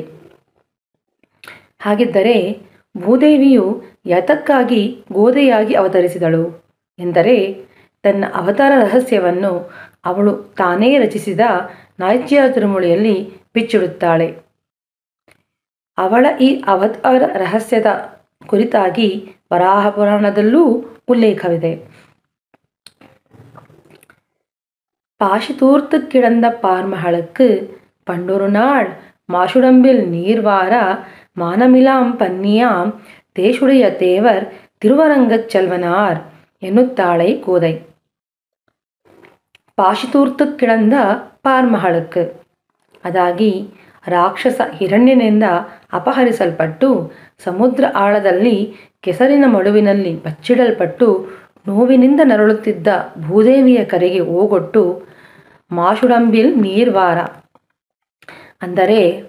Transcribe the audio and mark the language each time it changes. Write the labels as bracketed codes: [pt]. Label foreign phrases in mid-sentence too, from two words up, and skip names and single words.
[kn] ಹಾಗಿದ್ದರೆ ಭೂದೇವಿಯು ಯಾತಕ್ಕಾಗಿ ಗೋದೆಯಾಗಿ ಅವತರಿಸಿದಳು ಎಂದರೆ, ತನ್ನ ಅವತಾರ ರಹಸ್ಯವನ್ನು ಅವಳು ತಾನೇ ರಚಿಸಿದ ನಾಚ್ಯ ತಿರುಮುಳಿಯಲ್ಲಿ ಬಿಚ್ಚಿಡುತ್ತಾಳೆ. ಅವಳ ಈ ಅವತಾರ ರಹಸ್ಯದ ಕುರಿತಾಗಿ ವರಾಹ ಪುರಾಣದಲ್ಲೂ ಉಲ್ಲೇಖವಿದೆ. [ta] பாசிதூர்த்து கிடந்த பார்மகளுக்கு பண்டொரு நாள் மாசுடம்பில் நீர்வார மானமிலாம் பன்னியாம் தேசுடைய தேவர் திருவரங்கச் செல்வனார் [kn] ಎನ್ನುತ್ತಾಳೆ ಕೋದೈ. [ta] பாசிதூர்த்து கிடந்த [kn] ಪಾರ್ಮಹಳಕ್ಕೆ, ಅದಾಗಿ ರಾಕ್ಷಸ ಹಿರಣ್ಯನಿಂದ ಅಪಹರಿಸಲ್ಪಟ್ಟು ಸಮುದ್ರ ಆಳದಲ್ಲಿ ಕೆಸರಿನ ಮಡುವಿನಲ್ಲಿ ಬಚ್ಚಿಡಲ್ಪಟ್ಟು ನೋವಿನಿಂದ ನರಳುತ್ತಿದ್ದ ಭೂದೇವಿಯ ಕರೆಗೆ ಓಗೊಟ್ಟು [ta] மாசுடம்பில் நீர்வார [kn] ಅಂದರೆ